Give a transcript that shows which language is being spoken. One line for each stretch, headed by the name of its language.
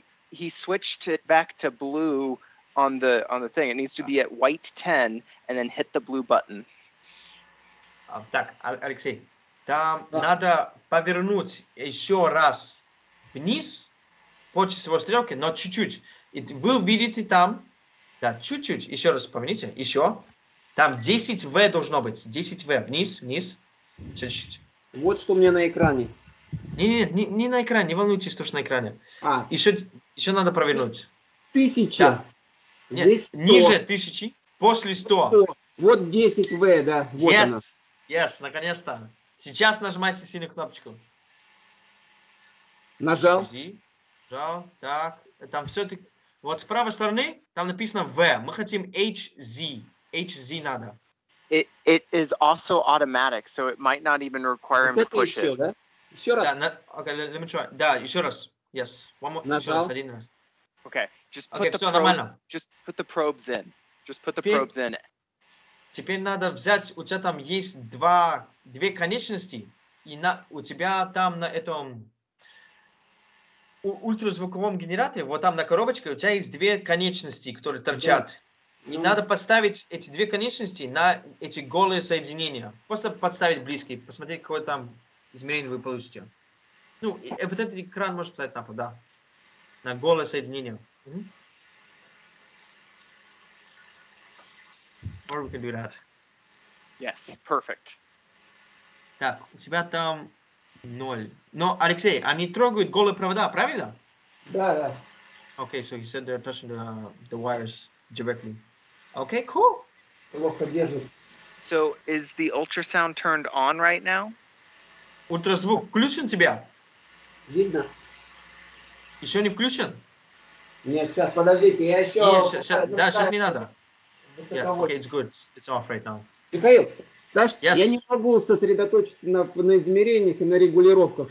English: He switched it back to blue on the thing. It needs to be at white 10 and then hit the blue button.
Russian: Так, Алексей, там надо повернуть еще раз вниз по часовой стрелке, но чуть-чуть. И вы увидите там, да, чуть-чуть, еще раз помните, еще. Там 10В должно быть, 10В, вниз, чуть-чуть. Вот что у меня на экране. Не на экране, не волнуйтесь, что на экране. Еще надо провернуть. 1000. Да. Здесь 100. Ниже 1000, после 100. Вот 10В, да. Вот она.
English: Yes,
Russian: наконец-то. Сейчас нажимайте синюю кнопочку. Нажал. Нажал, так. Там все-таки... Вот с правой стороны там написано V. Мы хотим HZ. HZ надо.
English: It is also automatic, so it might not even require him to push it.
Russian: Да? Еще раз. Да,
English: okay, let me try.
Russian: Да, еще раз.
English: Yes. One more.
Russian: Еще раз, один раз.
English: Okay, just put the probes in. Just put the probes in.
Russian: Теперь надо взять, у тебя там есть две конечности. и у тебя там на этом ультразвуковом генераторе, вот там на коробочке, у тебя есть две конечности, которые торчат. И надо подставить эти две конечности на эти голые соединения. Просто подставить близкие, посмотреть, какое там измерение вы получите. Ну, вот этот экран может поставить там, да. На голое соединение.
English: Or we can do that. Yes, perfect.
Russian: Так, у тебя там 0. Но, Алексей, они трогают голые провода, правильно? Да, да.
English: Okay, so he said they're touching the wires directly. Okay, cool.
Russian: Плохо держит.
English: So is the ultrasound turned on right now?
Russian: Ультразвук включен тебя? Видно? Еще не включен? Нет, сейчас, подождите, я еще... Нет, сейчас не надо.
English: Yeah, okay, it's good. It's off right now.
Russian: Михаил, Саш,
English: Yes.
Russian: я не могу сосредоточиться на измерениях и на регулировках.